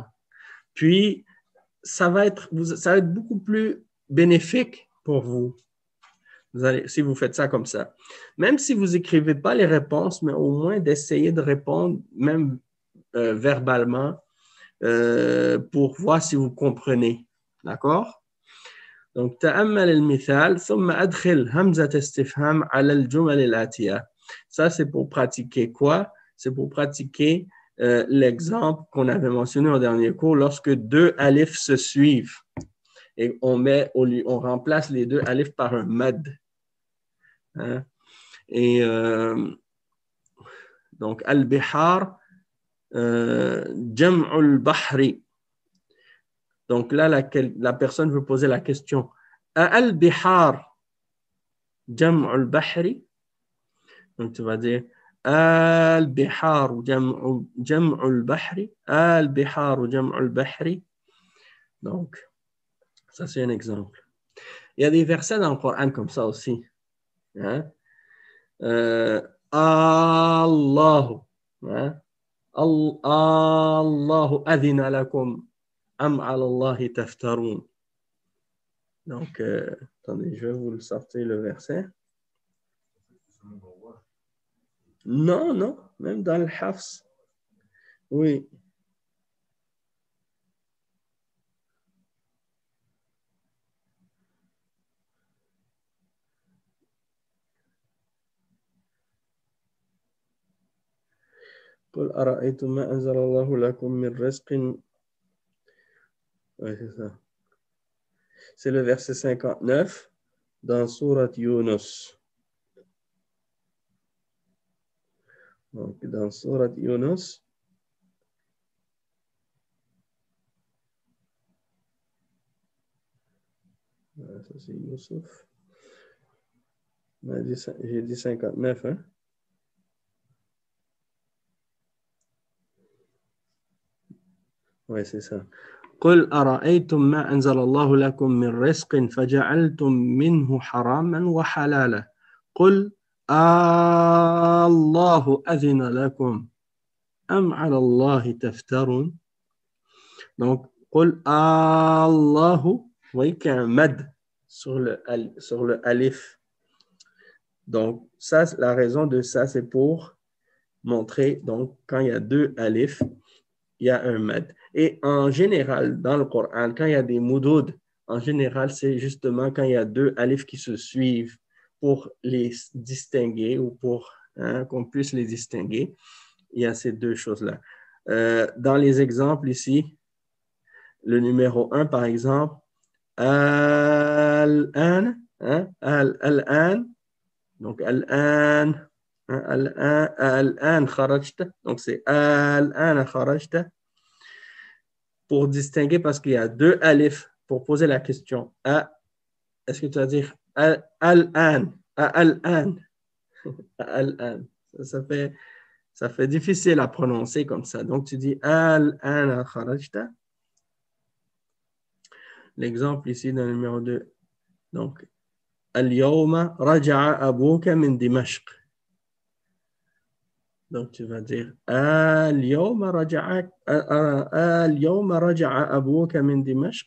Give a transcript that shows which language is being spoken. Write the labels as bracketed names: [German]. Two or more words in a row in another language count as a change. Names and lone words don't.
[French] Puis, ça va être beaucoup plus bénéfique pour vous. Si vous faites ça comme ça. Même si vous n'écrivez pas les réponses, mais au moins d'essayer de répondre, même verbalement, pour voir si vous comprenez. D'accord? Donc, [Arabic] تأمل المثال ثم أدخل همزة استفهام على الجمل الآتية. [French] Ça, c'est pour pratiquer quoi? C'est pour pratiquer l'exemple qu'on avait mentionné au dernier cours, lorsque deux alifs se suivent et on remplace les deux alifs par un mad. Hein? Et donc, [Arabic] البحار جمع البحر. [French] Donc là, la personne veut poser la question. [Arabic] البحار جمع البحر. [French] Donc tu vas dire [Arabic] البحار جمع البحر. البحار جمع البحر. [French] Donc, ça c'est un exemple. Il y a des versets dans le Coran comme ça aussi. Hein? Allahu. Hein? [Arabic] الله أذن لكم أم على الله تفترون. [French] Donc, attendez, je vais vous le sortir le verset. Non, non, même dans le Hafs. Oui. [Arabic] قل أرأيتم ما أنزل الله لكم من رزق. [French] Oui, c'est ça. C'est le verset 59 dans Surat Yunus. Donc, dans Surat Yunus, ça c'est Yusuf. J'ai dit 59, hein? Oui, c'est ça. [Arabic] قل أرأيتم ما أنزل الله لكم من رزق فجعلتم منه حراما وحلالا قل الله أذن لكم أم على الله تفترون. Donc قل الله, [French] vous voyez qu'il y a un mad sur le alif. Donc ça, la raison de ça, c'est pour montrer, donc quand il y a deux alifs, il y a un mad. Et en général, dans le Coran, quand il y a des moudoud, en général, c'est justement quand il y a deux alifs qui se suivent pour les distinguer ou pour qu'on puisse les distinguer. Il y a ces deux choses-là. Dans les exemples ici, le numéro 1, par exemple, [Arabic] الآن الآن, donc الآن الآن خرجت, [French] donc c'est [Arabic] الآن خرجت, [French] pour distinguer parce qu'il y a deux alifs pour poser la question. Est-ce que tu vas dire Al-an. Al-an. Al-an. Ça fait difficile à prononcer comme ça. Donc, tu dis [Arabic] الآن خرجت. [French] L'exemple ici dans le numéro 2. Donc, [Arabic] اليوم رجع أبوك من دمشق. [French] Donc, tu vas dire [Arabic] اليوم رجع أبوك من دمشق.